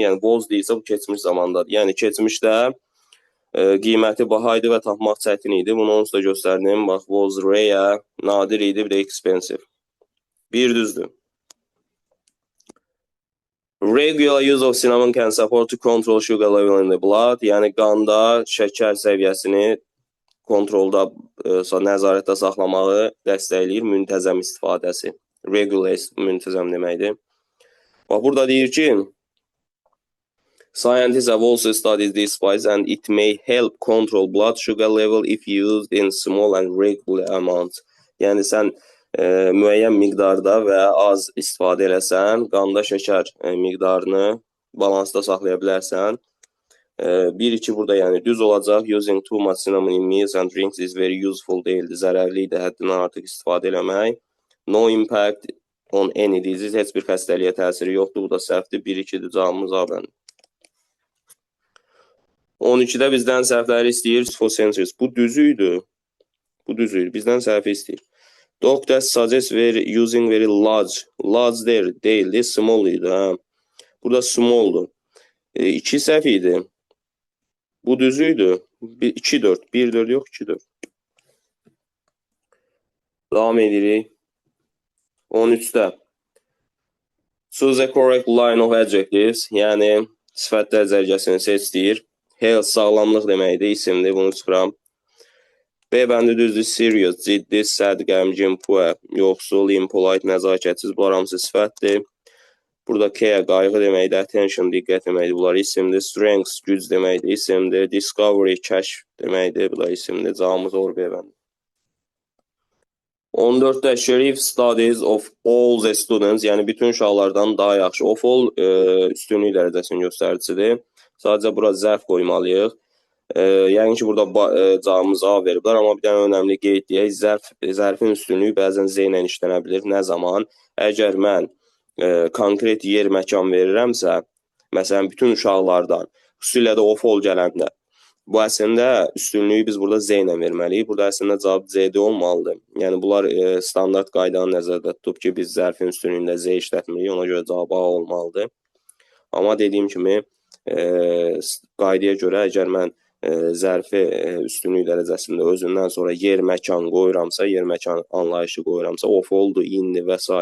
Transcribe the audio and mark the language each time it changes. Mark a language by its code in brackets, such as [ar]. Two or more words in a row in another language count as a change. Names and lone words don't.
[az] Yəni, was deyilsə bu keçmiş zamandadır. Yəni, keçmişdə qiyməti baha idi və tapmaq çətin idi. Bunu onsuz da göstərdim. Bax, [en] was rare, [az] nadir idi, bir də expensive. Bir düzdür. [en] Regular use of cinnamon can support to control sugar level in the blood. [az] Yəni, qanda şəkər səviyyəsini kontrolda, nəzarətdə saxlamağı dəstəkləyir, müntəzəm istifadəsi. Regular, müntəzəm deməkdir. Bax, burada deyir ki, [en] scientists have also studied this spice and it may help control blood sugar level if used in small and regular amounts. [az] Yəni, sən müəyyən miqdarda və az istifadə eləsən, qanda şəkər miqdarını balansda saxlaya bilərsən. 1-2 burada yəni düz olacaq. [en] Using too much cinnamon in meals and drinks is very useful deyildi. [az] Zərərli idi, həddindən artıq istifadə eləmək. [en] No impact on any disease. [az] Heç bir xəstəliyə təsiri yoxdur. Bu da səhvdir. 1-2-dir, cavabımız A bəndi. 12-də bizdən səhvləri istəyir. [en] For centuries. [az] Bu düzüydü. Bu düzüydü. Bizdən səhvi istəyir. [en] Doctors suggest using very large. [az] Large deyildi. Small idi. Burada small'dur. 2 səhv idi. Bu düzüydü. 2-4. 1-4 yox, 2-4. Devam edirik. 13-də. [en] Choose a correct line of adjectives. [az] Yəni, sifətlər zərgəsini seçdir. Health, sağlamlıq deməkdir, isimdir, bunu çıxıram. B bəndi düzdür, serious, ciddi, sad, qəmgin, poor, yoxsul, impolite, nəzakətsiz, bunlar hamısı sifətdir. Burada care, qayğı deməkdir, attention, diqqət deməkdir, bunlar isimdir. Strength, güc deməkdir, isimdir. Discovery, kəşf deməkdir, bu da isimdir. Cavabımız olur B bəndi. 14-də [en] Sheriff studies of all the students, [az] yəni bütün uşaqlardan daha yaxşı. [en] Of all [az] üstünlük dərəcəsinin göstəricisidir. Sadəcə bura zərf qoymalıyıq. Yəni ki, burada cavabımız A veriblər, amma bir dənə önəmli qeyd deyək. Zərfin üstünlüyü bəzən Z ilə işlənə bilir. Nə zaman? Əgər mən konkret yer, məkan verirəmsə, məsələn, bütün uşaqlardan, xüsusilə də [en] of all [az] gələndə, bu əslində üstünlüyü biz burada Z ilə verməliyik. Burada əslində cavab Z-də olmalıdır. Yəni, bunlar standart qaydanı nəzərdə tutub ki, biz zərfin üstünlüyündə Z işlətmirik, ona görə cavab A olmalıdır. Amma dediyim kimi, qaydaya görə əgər mən zərfi üstünlük dərəcəsində özündən sonra yer, məkan qoyuramsa, yer, məkan anlayışı qoyuramsa, of oldu, indi və s.